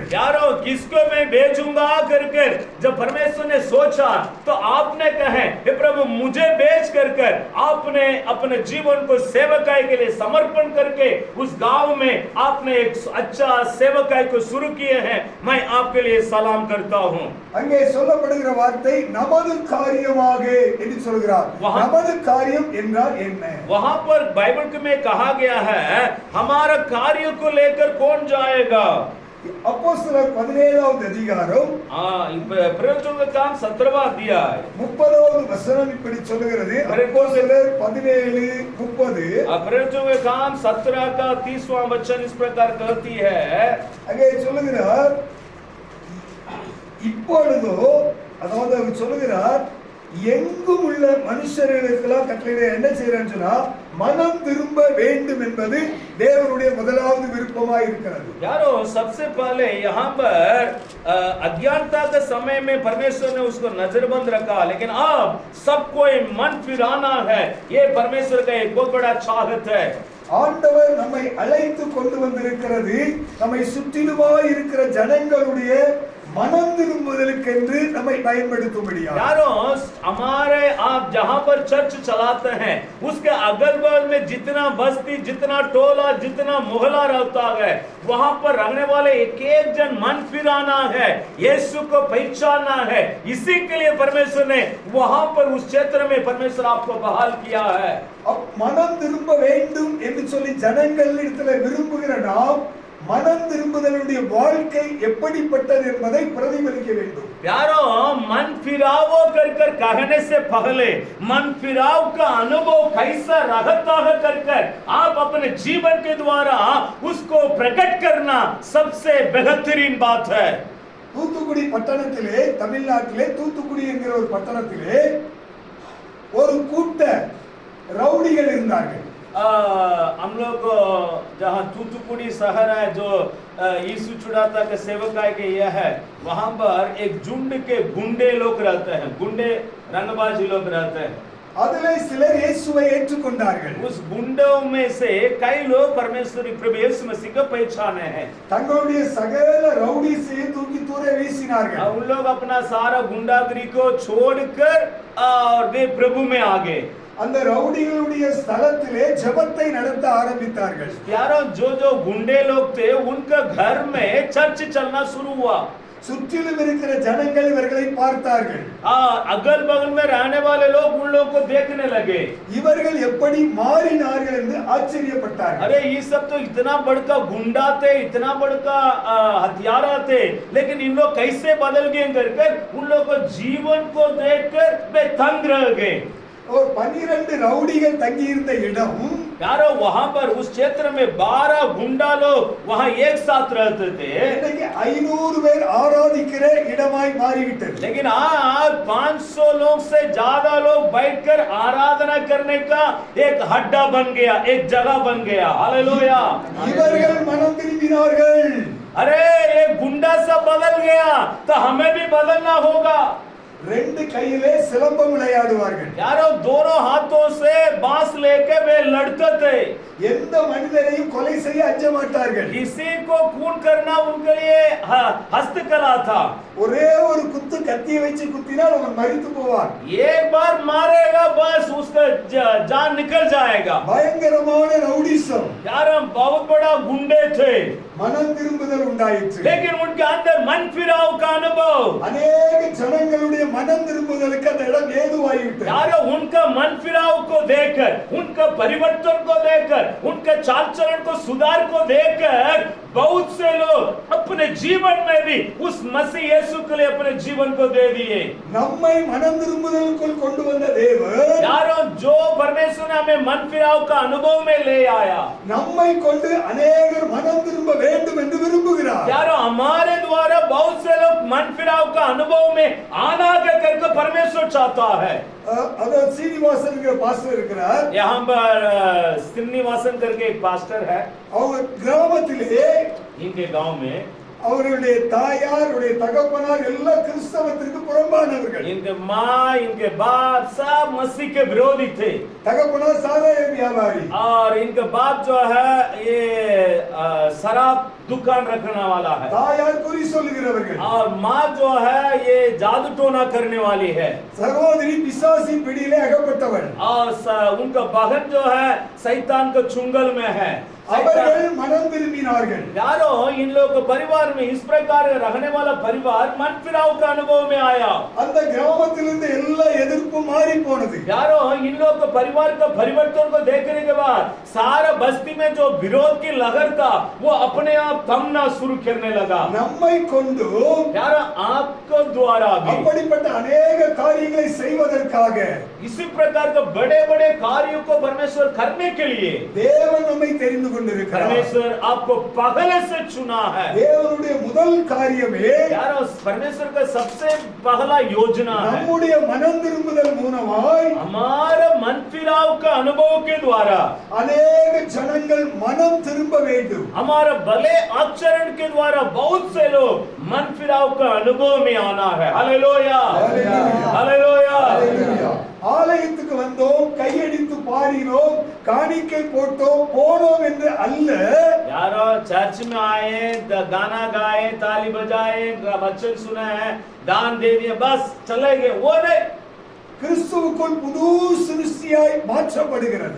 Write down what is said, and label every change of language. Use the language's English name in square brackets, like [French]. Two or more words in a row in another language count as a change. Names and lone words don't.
[Hindi] यारो किसको मैं भेजूंगा करके जब परमेश्वर ने सोचा तो आपने कहे हे प्रभु मुझे भेज करके आपने अपने जीवन को सेवकाई के लिए समर्पण करके उस गांव में आपने एक अच्छा सेवकाई को शुरू किए हैं. मैं आपके लिए सलाम करता हूं. [Tamil] அங்கே சொல்லப்படுகிற வார்த்தை நமது காரியமாக என்று சொல்கிறார். நமது காரியம் என்றால் என்ன? [Hindi] वहां पर बाइबल में कहा गया है हमारा कार्य को लेकर कौन जाएगा. [Tamil] அப்போஸ்தலர் 17வது அதிகாரம் [Hindi] प्रयोजन का काम 17वां अध्याय [Tamil] 30வது வசனம் இப்படி சொல்கிறது. அப்போஸ்தலர் 17:30 [Hindi] प्रयोजन का काम 17 का 30वां वचन इस प्रकार कहती है. [Tamil] அங்கே சொல்லுகிறார், இப்பொழுதோ அதாவது அவர் சொல்லுகிறார், எங்கும் உள்ள மனுஷர்களுக்கெல்லாம் கட்டளை என்ன செய்யறேன்னு சொன்னா மனம் திரும்ப வேண்டும் என்பது தேவனுடைய முதலாவது விருப்பமாய் இருக்கிறது. [Hindi] यारो सबसे पहले यहाँ पर अज्ञानता के समय में परमेश्वर ने उसको नजरबंद रखा, लेकिन अब सबको मन फिराना है. ये परमेश्वर का एक बहुत बड़ा चाहत है. [Tamil] ஆண்டவர் நம்மை அழைத்து கொண்டு வந்திருக்கிறது நம்மை சுற்றிலுமாய் இருக்கிற ஜனங்களுடைய மனம் திரும்புதலுக்கென்று நம்மை பயன்படுத்தும்படியா. [Hindi] यारो हमारे आप जहां पर चर्च चलाते हैं उसके अगल बगल में जितना बस्ती, जितना टोला, जितना मोहल्ला रहता है वहां पर रहने वाले एक एक जन मन फिराना है, यीशु को पहचानना है. इसी के लिए परमेश्वर ने वहां पर उस क्षेत्र में परमेश्वर आपको बहाल किया है. [Tamil] மனம் திரும்ப வேண்டும் என்று சொல்லி ஜனங்களிடத்தில் விரும்புகிற நாம் மனம் திரும்புதலுடைய வாழ்க்கை எப்படிப்பட்டது என்பதை பிரதிபலிக்க வேண்டும். [Hindi] यारो मन फिरावो कर कहने से पहले मन फिराव का अनुभव कैसा रहता है कर आप अपने जीवन के द्वारा उसको प्रकट करना सबसे बेहतरीन बात है. [Tamil] தூத்துக்குடி பட்டணத்திலே, தமிழ்நாட்டிலே தூத்துக்குடி என்கிற ஒரு பட்டணத்திலே ஒரு கூட்ட ரவுடிகள் இருந்தார்கள். [Hindi] हम लोग जहाँ तूतुकुड़ी शहर है जो यीशु चुड़ाता के सेवकाई के यह है, वहां पर एक झुंड के गुंडे लोग रहते हैं, गुंडे रंगबाजी लोग रहते हैं। [Tamil] அதிலே சிலர் இயேசுவை ஏற்றுக்கொண்டார்கள். [Hindi] उस गुंडों में से कई लोग परमेश्वरी प्रभु यीशु मसीह को पहचाने हैं। [Tamil] தங்களுடைய சகல ரவுடிஸையும் தூக்கி தூர வீசினார்கள். [Hindi] उन लोग अपना सारा गुंडागिरी को छोड़कर और वे प्रभु में आ गए। [Tamil] அந்த ரவுடிகளுடைய ஸ்தலத்திலே ஜெபத்தை நடத்த ஆரம்பித்தார்கள். [Hindi] यारों, जो गुंडे लोग थे उनका घर में चर्च चलना शुरू हुआ। [Tamil] சுற்றிலும் இருக்கிற ஜனங்கள் இவர்களை பார்த்தார்கள். [Hindi] अगल बगल में रहने वाले लोग उन लोगों को देखने लगे। [Tamil] இவர்கள் எப்படி மாறினார்கள் என்று ஆச்சரியப்பட்டார்கள். [Hindi] अरे ये सब तो इतना बड़का गुंडा थे, इतना बड़का हथियारा थे, लेकिन इन लोग कैसे बदल गए कर उन लोग को जीवन को देखकर वे तंग रह गए। [Tamil] और 12 ரவுடிகள் தங்கி இருந்த இடம், [Hindi] यारो वहां पर उस क्षेत्र में 12 गुंडा लोग वहां एक साथ रहते थे। [Tamil] இன்னைக்கு 500 பேர் ஆராதிக்கிற இடமாய் மாறிவிட்டது. [Hindi] लेकिन आज 500 लोग से ज्यादा लोग बैठकर आराधना करने का एक हड्डा बन गया, एक जगह बन गया। हालेलुया। [Tamil] இவர்கள் மனம் திரும்பினார்கள். [Hindi] अरे ये गुंडा सब बदल गया तो हमें भी बदलना होगा। [Tamil] ரெண்டு கையிலே சிலம்பம் விளையாடுவார்கள். [Hindi] यारो दोनों हाथों से बांस लेके वे लड़ते थे। [Tamil] எந்த மனிதரையும் கொலை செய்ய அஞ்ச மாட்டார்கள். [Hindi] किसी को खून करना उनके लिए हस्तकला था। [Tamil] ஒரே ஒரு குத்து கத்தியை வச்சு குத்தினால் அவன் மரித்து போவான். [Hindi] एक बार मारेगा बस उसका जान निकल जाएगा। [Tamil] பயங்கரமான ரவுடிசம். [Hindi] यार हम बहुत बड़ा गुंडे थे, [Tamil] மனம் திரும்புதல் உண்டாயிற்று. [Hindi] लेकिन उनके अंदर मन फिराव का अनुभव, [Tamil] அநேக ஜனங்களுடைய மனம் திரும்புதலுக்கு அந்த இடம் ஏதுவாயிற்று. [Hindi] यार उनका मन फिराव को देखकर, उनका परिवर्तन को देखकर, उनका चाल चलन को सुधार को देखकर बहुत से लोग अपने जीवन में भी उस मसीह यीशु के लिए अपने जीवन को दे दिए। [Tamil] நம்மை மனம் திரும்புதலுக்குள் கொண்டு வந்த தேவன், [Hindi] यारों जो परमेश्वर ने हमें मन फिराव का अनुभव में ले आया, [Tamil] நம்மை கொண்டு अनेகர் மனம் திரும்ப வேண்டும் என்று விரும்புகிறார். [Hindi] यारों हमारे द्वारा बहुत से लोग मन फिराव का अनुभव में आना करके परमेश्वर चाहता है। [Tamil] அதாவது சீனிவாசன்ங்கிற பாஸ்டர் இருக்கிறார். [Hindi] यहाँ पर श्रीनिवासन करके एक पास्टर है। [Tamil] அவர் கிராமத்திலே [Hindi] इनके गांव में [Tamil] அவருடைய தாயார், அவருடைய தகப்பனார் எல்லாம் கிறிஸ்தவத்திற்கு புறம்பானவர்கள். [Hindi] इनके माँ, इनके बाप सब मसीह के विरोधी थे। [Tamil] தகப்பனார் சாராய வியாபாரி, [Hindi] और इनका बाप जो है ये शराब दुकान रखने वाला है। [Tamil] தாயார் குறி சொல்லுகிறவர்கள், [Hindi] और माँ जो है ये जादू टोना करने वाली है। [Tamil] சகோதரி பிசாசி பிடியிலே அகப்பட்டவள். [Hindi] और उनका बहन जो है शैतान के चुंगल में है। [Tamil] அவர்கள் மனம் திரும்பினார்கள். [Hindi] यारो इन लोग के परिवार में इस प्रकार रहने वाला परिवार मन फिराव का अनुभव में आया। [Tamil] அந்த கிராமத்திலிருந்து எல்லா எதிர்ப்பும் மாறி போனது. [Hindi] यारो इन लोग के परिवार का परिवर्तन को देखने के बाद सारा बस्ती में जो विरोध की लहर था वो अपने आप थमना शुरू करने लगा। [Tamil] நம்மை கொண்டு [Hindi] यारो आपको द्वारा भी [Tamil] அப்படிப்பட்ட अनेक காரியங்களை செய்வதற்காக [Hindi] इसी प्रकार के बड़े बड़े कार्यों को परमेश्वर करने के लिए [Tamil] தேவன் நம்மை தெரிந்து கொண்டிருக்கிறார். [Hindi] परमेश्वर आपको पहले से चुना है। [Tamil] தேவனுடைய முதல் காரியமே [Hindi] यारो परमेश्वर का सबसे पहला योजना है [Tamil] நம்முடைய மனம் திரும்புதல் மூலமாய் [Hindi] हमारे मन फिराव का अनुभव के द्वारा [Tamil] अनेक ஜனங்கள் மனம் திரும்ப வேண்டும். [Hindi] हमारे भले आचरण के द्वारा बहुत से लोग मन फिराव का अनुभव में आना है। हालेलुया, हालेलुया। [Tamil] ஆலயத்துக்கு வந்தோம், கையடித்து பாடினோம், காணிக்கை போட்டோம், போனோம் என்று அல்ல. [Hindi] यारो चर्च में आए, गाना गाए, ताली बजाए, वचन सुनाए, दान दे दिए, बस चले गए, वो नहीं। [Tamil] கிறிஸ்துவுக்குள் புது சிருஷ்டியாய் மாற்றப்படுகிறது.